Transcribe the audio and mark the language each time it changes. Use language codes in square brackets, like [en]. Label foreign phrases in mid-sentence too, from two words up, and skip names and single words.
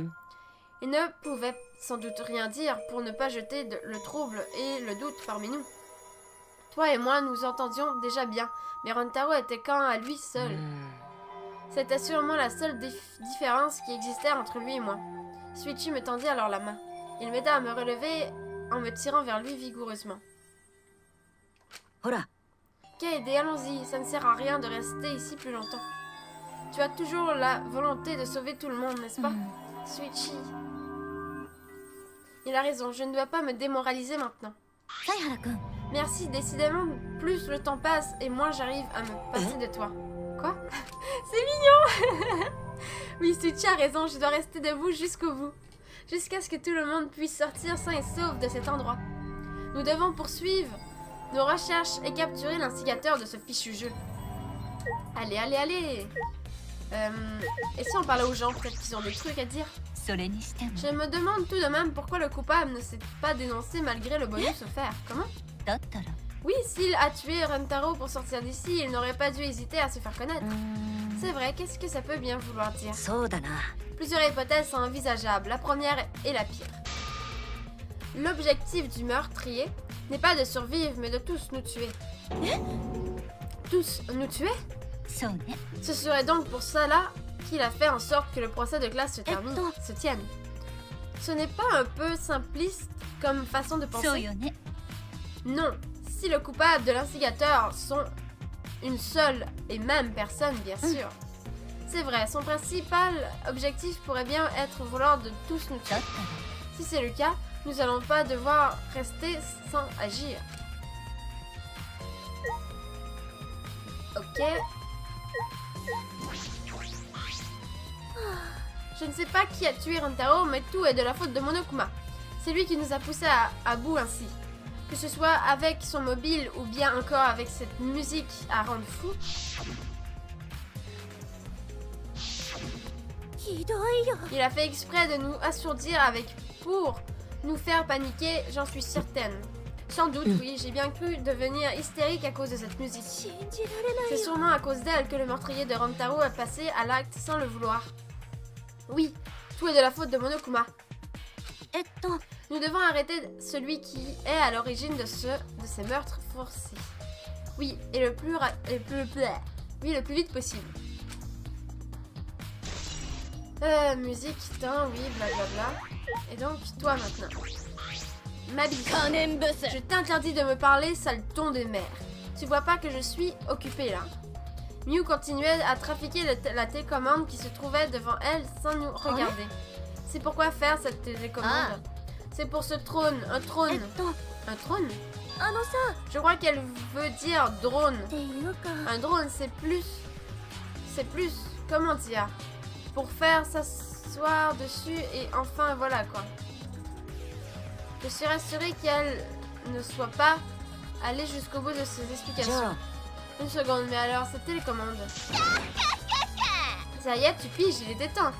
[fr] Il ne pouvait sans doute rien dire pour ne pas jeter le trouble et le doute parmi nous. Toi et moi, nous entendions déjà bien, mais Rantaro était quand à lui seul. C'était sûrement la seule différence qui existait entre lui et moi. Suichi me tendit alors la main. Il m'aida à me relever en me tirant vers lui vigoureusement. [ja] ほら [fr] Kaede, allons-y, ça ne sert à rien de rester ici plus longtemps. Tu as toujours la volonté de sauver tout le monde, n'est-ce pas? Suichi. Il a raison, je ne dois pas me démoraliser maintenant. [ja] 犀原くん [fr] Merci, décidément, plus le temps passe et moins j'arrive à me passer de toi. Quoi? C'est mignon. Oui, Suichi a raison, je dois rester debout jusqu'au bout. Jusqu'à ce que tout le monde puisse sortir sain et sauf de cet endroit. Nous devons poursuivre nos recherches et capturer l'instigateur de ce fichu jeu. Allez, allez, allez. Et si on parlait aux gens, peut-être qu'ils ont des trucs à dire. [ja] それにしても [fr] Je me demande tout de même pourquoi le coupable ne s'est pas dénoncé malgré le bonus offert. Comment? [ja] だったら [fr] Oui, s'il a tué Rentaro pour sortir d'ici, il n'aurait pas dû hésiter à se faire connaître. C'est vrai, qu'est-ce que ça peut bien vouloir dire? [ja] そうだな [fr] Plusieurs hypothèses sont envisageables, la première est la pire. L'objectif du meurtrier n'est pas de survivre, mais de tous nous tuer. Tous nous tuer? [ja] そうね [fr] Ce serait donc pour cela qu'il a fait en sorte que le procès de classe se termine, se tienne. Ce n'est pas un peu simpliste comme façon de [ja] そう [fr] penser? [ja] よね [fr] Non, si le coupable de l'instigateur sont une seule et même personne, bien sûr. C'est vrai, son principal objectif pourrait bien être vouloir de tous nous [ja] だ [fr] tuer. [ja] ったら [fr] Si c'est le cas, nous n'allons pas devoir rester sans agir. Ok. Je ne sais pas qui a tué Rentaro, mais tout est de la faute de Monokuma. C'est lui qui nous a poussés à bout ainsi. Que ce soit avec son mobile ou bien encore avec cette musique à rendre fou. [ja] ひどいよ [fr] Il a fait exprès de nous assourdir avec pour nous faire paniquer, j'en suis certaine. Sans doute, oui, j'ai bien cru devenir hystérique à cause de cette musique. [ja] 信じられない [fr] C'est [ja] よ [fr] sûrement à cause d'elle que le meurtrier de Rantaro est passé à l'acte sans le vouloir. Oui, tout est de la faute de Monokuma. [ja] えっと [fr] Nous devons arrêter celui qui est à l'origine de ces meurtres forcés. Oui, et le plus vite possible. Musique, temps, oui, blablabla. Et donc, toi maintenant. Mabi, [ja] 可憐ブス [fr] je t'interdis de me parler, sale ton de mère. Tu vois pas que je suis occupée là? Mew continuait à trafiquer la télécommande qui se trouvait devant elle sans nous regarder. C'est pourquoi faire cette télécommande? C'est pour ce trône, un [ja] えっ [fr] trône. [ja] と [fr] Un trône? [ja] あのさ [fr] Je crois qu'elle veut dire drone. [ja] っていうか [fr] Un drone, c'est plus... Comment dire? Pour faire s'asseoir dessus et enfin voilà quoi. Je suis rassurée qu'elle ne soit pas allée jusqu'au bout de ses [ja] じゃ [fr] explications. [ja] あ [fr] Une seconde, mais alors cette télécommande. Ça y est, tu piges, il était temps.